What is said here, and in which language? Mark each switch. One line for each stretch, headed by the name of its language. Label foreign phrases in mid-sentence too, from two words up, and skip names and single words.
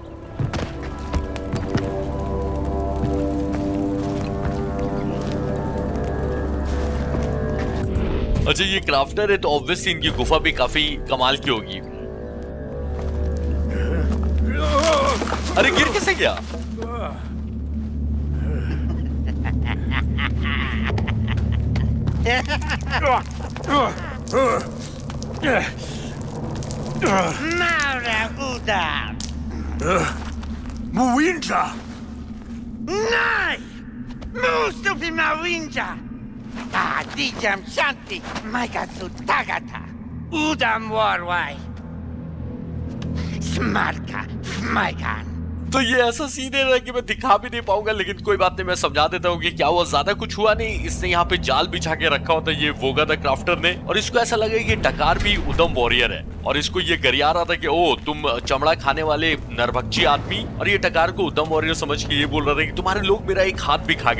Hindi: अच्छा, ये क्राफ्टर है तो ऑब्वियसली इनकी गुफा भी काफी कमाल की होगी। अरे गिर कैसे गया? Maura Udar! Muinja! Nai! Mustupi Mawinja! Dijam Shanti, Maikatsu Tagata! Udam Warwai! Smarka, Smaikan. तो ये ऐसा सीन है ना कि मैं दिखा भी नहीं पाऊंगा, लेकिन कोई बात नहीं, मैं समझा देता हूँ कि क्या हुआ। ज्यादा कुछ हुआ नहीं, इसने यहाँ पे जाल बिछा के रखा होता ये वोगा द क्राफ्टर ने, और इसको ऐसा लगा कि टकार भी उदम वॉरियर है, और इसको ये गरिया रहा था कि ओ तुम चमड़ा खाने वाले नरभक्षी आदमी, और ये टकार को उदम वॉरियर समझ के ये बोल रहा था कि तुम्हारे लोग मेरा एक हाथ भी खा गया।